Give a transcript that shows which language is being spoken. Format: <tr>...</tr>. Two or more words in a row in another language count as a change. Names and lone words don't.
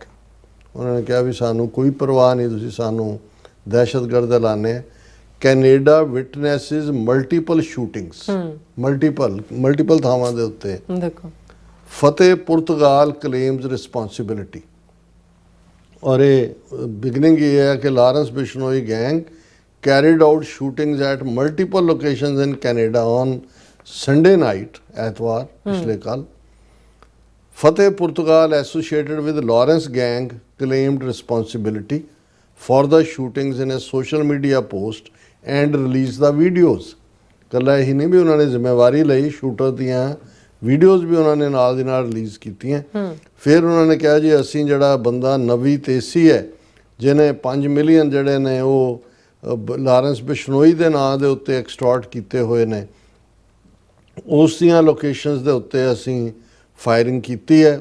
<pa>ਉਹਨਾਂ ਨੇ ਕਿਹਾ ਵੀ ਸਾਨੂੰ ਕੋਈ ਪਰਵਾਹ ਨਹੀਂ, ਤੁਸੀਂ ਸਾਨੂੰ ਦਹਿਸ਼ਤਗਰਦ ਐਲਾਨੇ।</pa> <en>Canada witnesses multiple shootings,</en> <pa>ਮਲਟੀਪਲ ਥਾਵਾਂ ਦੇ ਉੱਤੇ। ਦੇਖੋ</pa> <en>Fateh Portugal claims responsibility.</en> <pa>ਔਰ ਇਹ ਬਿਗਨਿੰਗ ਇਹ ਹੈ ਕਿ</pa> <en>Lawrence Bishnoi gang carried out shootings at multiple locations in Canada on Sunday night,</en> <pa>ਐਤਵਾਰ ਪਿਛਲੇ ਕੱਲ।</pa> <en>Fateh Portugal associated with Lawrence gang claimed responsibility for the shootings in a social media post and released the videos।</en> <pa>ਕੱਲਾ ਇਹੀ ਨਹੀਂ ਵੀ ਉਹਨਾਂ ਨੇ ਜ਼ਿੰਮੇਵਾਰੀ ਲਈ, ਸ਼ੂਟਰ ਦੀਆਂ ਵੀਡੀਓਜ਼ ਵੀ ਉਹਨਾਂ ਨੇ ਨਾਲ ਦੀ ਨਾਲ ਰਿਲੀਜ਼ ਕੀਤੀਆਂ। ਫਿਰ ਉਹਨਾਂ ਨੇ ਕਿਹਾ ਜੀ ਅਸੀਂ ਜਿਹੜਾ ਬੰਦਾ ਨਵੀ ਤੇਸੀ ਹੈ, ਜਿਹਨੇ 5 ਮਿਲੀਅਨ ਜਿਹੜੇ ਨੇ ਉਹ ਲਾਰੈਂਸ ਬਿਸ਼ਨੋਈ ਦੇ ਨਾਂ ਦੇ ਉੱਤੇ ਐਕਸਟੋਰਟ ਕੀਤੇ ਹੋਏ ਨੇ, ਉਸ ਦੀਆਂ ਲੋਕੇਸ਼ਨਸ ਦੇ ਉੱਤੇ ਅਸੀਂ ਫਾਇਰਿੰਗ ਕੀਤੀ ਹੈ।</pa>